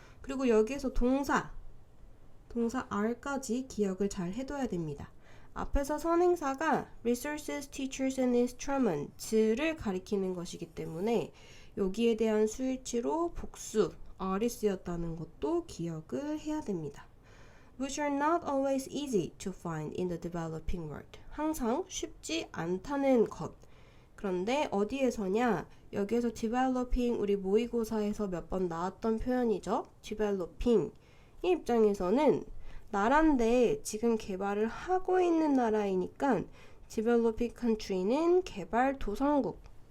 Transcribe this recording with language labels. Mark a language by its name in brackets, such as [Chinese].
[Korean] 그리고 여기에서 동사 R까지 기억을 잘 해둬야 됩니다. 앞에서 선행사가 [English] resources, teachers and instruments [Korean] 를 가리키는 것이기 때문에 여기에 대한 수일치로 복수 R이 쓰였다는 것도 기억을 해야 됩니다. [English] Which are not always easy to find in the developing world. [Korean] 항상 쉽지 않다는 것. 그런데 어디에서냐? 여기에서 developing 우리 모의고사에서 몇 번 나왔던 표현이죠. developing 이 입장에서는 나라인데 지금 개발을 하고 있는 나라이니까 [English] developing country [Korean] 는 개발도상국.